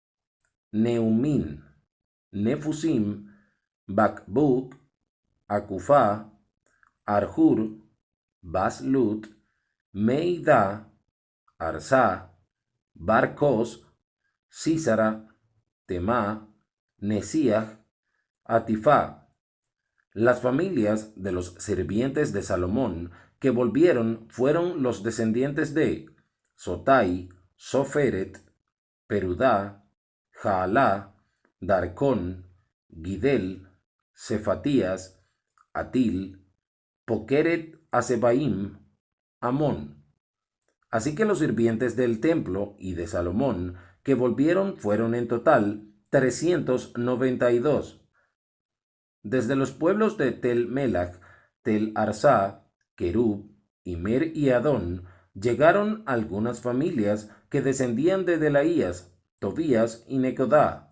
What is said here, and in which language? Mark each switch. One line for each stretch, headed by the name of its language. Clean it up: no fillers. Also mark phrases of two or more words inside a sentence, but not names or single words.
Spanish: Neumín, Nefusim, Bakbuk, Akufá, Arjur, Baslut, Meidá, Arsá, Barcos, Sísara, Temá, Nesíah, Atifá. Las familias de los sirvientes de Salomón que volvieron fueron los descendientes de Sotai, Soferet, Perudá, Jaalá, Darcón, Gidel, Cefatías, Atil, Pokeret Hasebaim, Amón. Así que los sirvientes del templo y de Salomón que volvieron fueron en total 392. Desde los pueblos de Tel Melach, Tel Arsá, Kerub, Imer y Adón, llegaron algunas familias que descendían de Delaías, Tobías y Necodá.